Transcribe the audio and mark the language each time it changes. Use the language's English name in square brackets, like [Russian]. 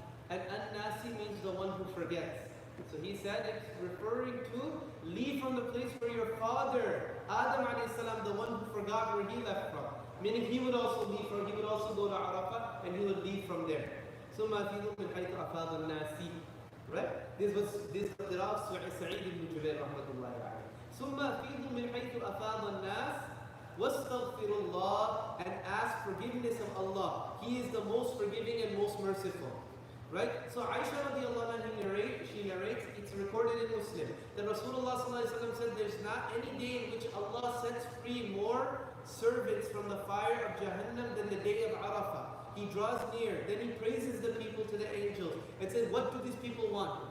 [English] And an-nasi means the one who forgets. So he said it's referring to leave from the place where your father, Adam alayhi salam, the one who forgot where he left from. Meaning he would also leave from, he would also go to Arafah and he would leave from there. [Arabic] ثُمَّ أَفِيضُوا مِنْ حَيْثُ أَفَاضَ النَّاسِ. [English] Right? This was qira'ah Sa'id ibn Jubayr rahmatullahi alayhi. [Arabic] ثُمَّ أَفِيضُوا مِنْ حَيْثُ أَفَاضَ النَّاسِ وَاسْتَغْفِرُ اللَّهِ, [English] and ask forgiveness of Allah. He is the most forgiving and most merciful. Right? So Aisha radiallahu anha she narrates, it's recorded in Muslim, that Rasulullah sallallahu alaihi wasallam said there's not any day in which Allah sets free more servants from the fire of Jahannam than the day of Arafah. He draws near, then he praises the people to the angels and says, what do these people want?